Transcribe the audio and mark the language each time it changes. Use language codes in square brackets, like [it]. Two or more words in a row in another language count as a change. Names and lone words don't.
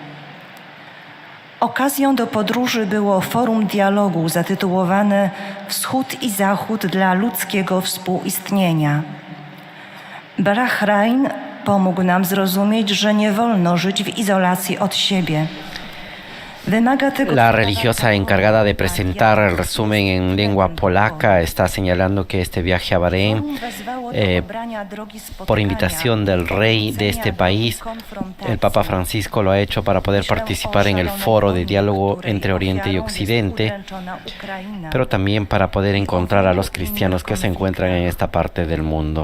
[pl] Okazją do podróży było forum dialogu zatytułowane Wschód i Zachód dla ludzkiego współistnienia. Bahrajn pomógł nam zrozumieć, że nie wolno żyć w izolacji od siebie. [es] La religiosa encargada de presentar el resumen en lengua polaca está señalando que este viaje a Bahrein, por invitación del rey de este país, el Papa Francisco lo ha hecho para poder participar en el foro de diálogo entre Oriente y Occidente, pero también para poder encontrar a los cristianos que se encuentran en esta parte del mundo.